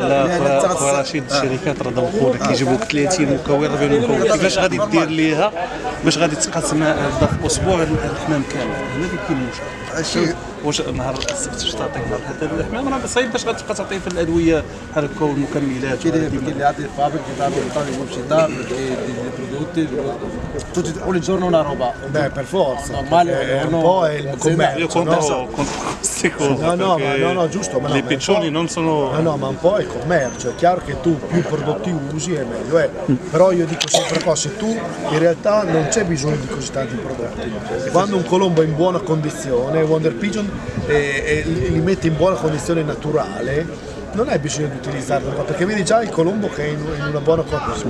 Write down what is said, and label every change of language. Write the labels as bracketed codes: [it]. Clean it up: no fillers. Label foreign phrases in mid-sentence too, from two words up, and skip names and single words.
[ar] لا رشيد الشركات راه ذوقوا لك كيجيبوك 30 مكون 40 مكون، كيفاش غادي دير ليها باش غادي تقسم هذا في اسبوع الحمام كامل؟ هنا اللي كاين المشكل. واش نهار السبت واش تعطيه نهار هذا الحمام راه صعيب باش غتبقى تعطيه في الادويه هكا والمكملات. كاين اللي يعطي الفابريك يدار [it] pubblicità perché dei prodotti tutti ogni giorno una roba. Beh, per forza. Normale, Un po' è il Io commercio, contro no? queste cose. No, giusto. Ma no, Le ma piccioni un po'- non sono. No, ma un po' è il commercio, è chiaro che tu più prodotti usi è meglio, però io dico sempre qua, se tu in realtà non c'è bisogno di così tanti prodotti, quando un colombo è in buona condizione, Wonder Pigeon li mette in buona condizione naturale, non hai bisogno di utilizzarlo qua, perché vedi già il colombo che è in una buona condizione.